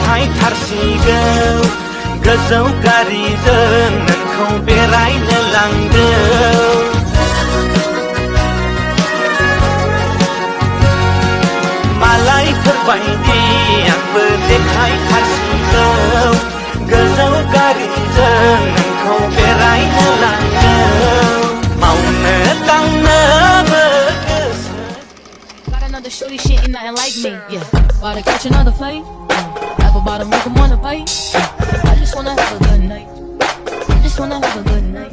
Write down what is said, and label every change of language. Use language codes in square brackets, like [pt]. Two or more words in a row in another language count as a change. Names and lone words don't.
[brx] थारसिगौ गोजौ गारिजों नोंखौ बेरायनो लांगौ मालायफोरबायदि आंबो देखायथारसिगौ गोजौ गारिजों नोंखौ बेरायनो लांगौ मावनो दांनोबो गोसो [en] Got another shorty, she ain't nothing like me. Yeah, about to catch another fight. Rap about to make 'em wanna fight. I just wanna have a good night. I just wanna have a good night.